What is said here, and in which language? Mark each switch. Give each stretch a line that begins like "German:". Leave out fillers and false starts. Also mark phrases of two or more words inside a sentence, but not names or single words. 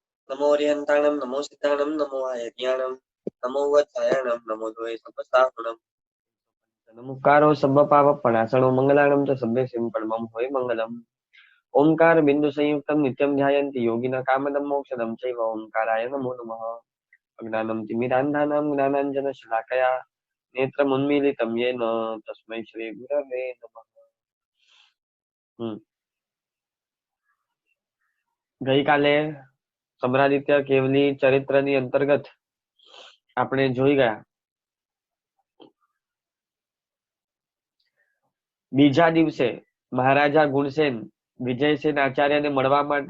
Prakrit languages: नमो अरिहन्ताणं नमो सिद्धाणं नमो आयज्ञाणं नमो वत्सायणं नमो द्वये सपस्तापणं नमोकारो सब्बपापप्रणाशनो मंगलाणं च सभ्यसिं परमं होय
Sanskrit: मंगलम् ओंकार बिंदु संयुक्तं नित्यं ध्यायन्ति योगिनः कामदं मोक्षदं चैव ओंकाराय नमो नमः अज्ञानं तिमिरान्धानां ज्ञानाञ्जनशलाकया नेत्रमुन्मीलितं येन तस्मै श्रीगुरवे नमः।
Gujarati: ગઈકાલે સમરાદિત્ય કેવલી ચરિત્રની અંતર્ગત આપણે જોઈ ગયા બીજા દિવસે મહારાજા ગુણસેન વિજયસેન આચાર્યને મળવા માટે,